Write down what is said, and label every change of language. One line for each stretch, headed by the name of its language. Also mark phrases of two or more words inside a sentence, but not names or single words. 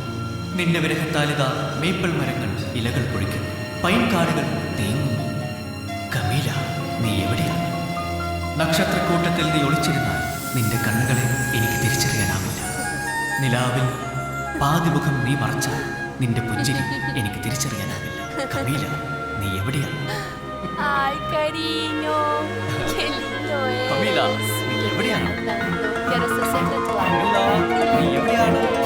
Malayalam: നിന്റെ വിരഹത്താലിതാ മേപ്പിൾ മരങ്ങൾ ഇലകൾ പൊഴിക്കുന്നു, പൈൻ കാടുകൾ തേങ്ങുന്നു. കമീല, നീ എവിടെയാണ്? നക്ഷത്രക്കൂട്ടത്തിൽ നീ ഒളിച്ചിരുന്നാൽ നിന്റെ കണ്ണുകളെ എനിക്ക് തിരിച്ചറിയാനാവില്ല. നിലാവിൽ പാതിമുഖം നീ മറച്ചാൽ നിന്റെ പുഞ്ചിരി എനിക്ക് തിരിച്ചറിയാനാവില്ല. കമീല, നീ എവിടെയാണ്?
Spanish: Ay, cariño. Qué lindo es. Camila, ¿y എവിടെയാണ്? Quiero ser siempre tu
Malayalam: കമീല, നീ എവിടെയാണ്?